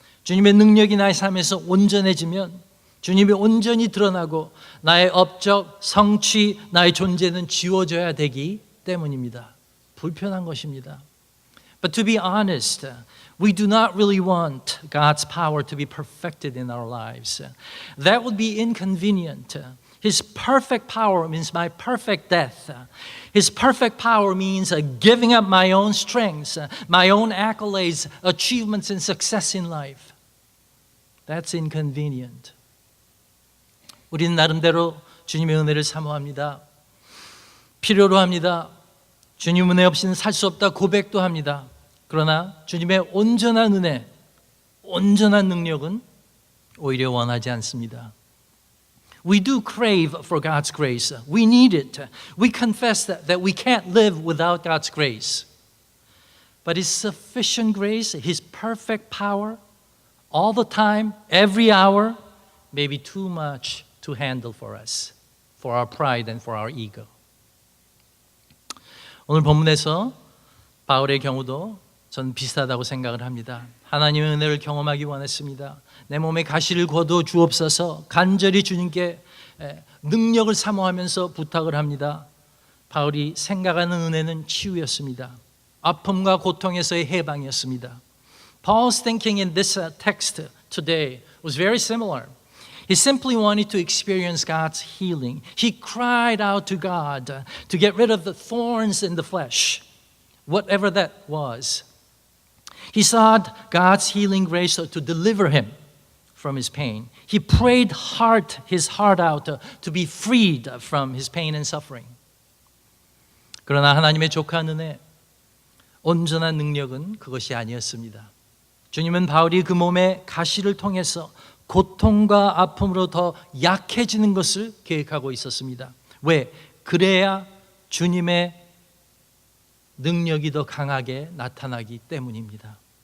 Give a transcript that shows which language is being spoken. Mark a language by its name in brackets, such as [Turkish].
[Korean] 주님의 능력이 나의 삶에서 온전해지면 주님이 온전히 드러나고 나의 업적, 성취, 나의 존재는 지워져야 되기 때문입니다. 불편한 것입니다. [English] But to be honest, we do not really want God's power to be perfected in our lives. That would be inconvenient. His perfect power means my perfect death. His perfect power means giving up my own strengths, my own accolades, achievements, and success in life. That's inconvenient. [Korean] 우리는 나름대로 주님의 은혜를 사모합니다. 필요로 합니다. 주님 은혜 없이는 살 수 없다 고백도 합니다. 그러나 주님의 온전한 은혜, 온전한 능력은 오히려 원하지 않습니다. [English] We do crave for God's grace. We need it. We confess that we can't live without God's grace. But His sufficient grace, His perfect power, all the time, every hour, may be too much to handle for us, for our pride and for our ego. [Korean] 오늘 본문에서 바울의 경우도 전 비슷하다고 생각을 합니다. 하나님의 은혜를 경험하기 원했습니다. 내 몸에 가시를 거둬 주옵소서 간절히 주님께 능력을 사모하면서 부탁을 합니다. 바울이 생각하는 은혜는 치유였습니다. 아픔과 고통에서의 해방이었습니다. [English] Paul's thinking in this text today was very similar. He simply wanted to experience God's healing. He cried out to God to get rid of the thorns in the flesh, whatever that was. He sought God's healing grace to deliver him from his pain. He prayed his heart out to be freed from his pain and suffering. [Korean] 그러나 하나님의 족한 은혜, 온전한 능력은 그것이 아니었습니다. 주님은 바울이 그 몸의 가시를 통해서 고통과 아픔으로 더 약해지는 것을 계획하고 있었습니다. 왜? 그래야 주님의 능력이 더 강하게 나타나기 때문입니다.